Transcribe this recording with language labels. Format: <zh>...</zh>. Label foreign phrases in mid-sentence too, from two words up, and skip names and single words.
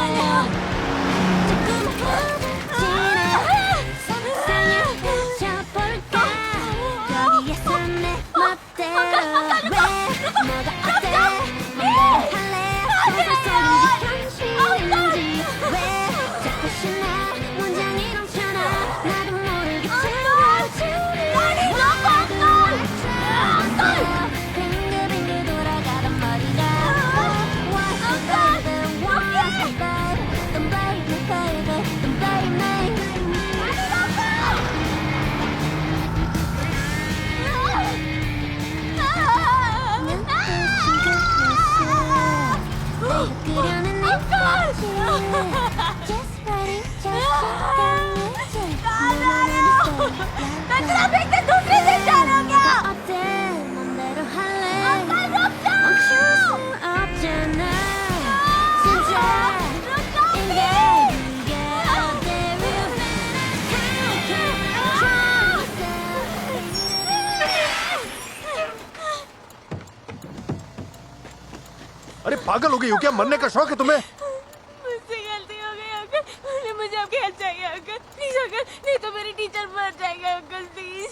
<ko>조금 후지나 상상에 갇혀볼까 거기에서 내 멋대로 왜 너가 어때 맘대로 할래 소설인지 현실인지 왜 자꾸 신나 문장이 넘쳐나 나도 모르게 많이 빙글빙글 돌아가던 머리가</ko> <en>What's the baby, what's the baby Don't blame me baby, don't blame me</en> <ko>그려낸 내 꽃이</ko> <en>Just waiting, just</en> <hi>मैं ट्रैफिक से दूसरी से चलूंगा।</hi> <ko>어때 맘대로 할래 멈출 수 없잖아 진짜 이게 어때</ko> <hi>अरे पागल हो गई हो क्या? मरने का शौक है तुम्हें? मुझसे गलती हो गई अंकल, मुझे आपकी हेल्प चाहिए अंकल, प्लीज अंकल, नहीं तो मेरी टीचर मर जाएगा अंकल, प्लीज।</hi>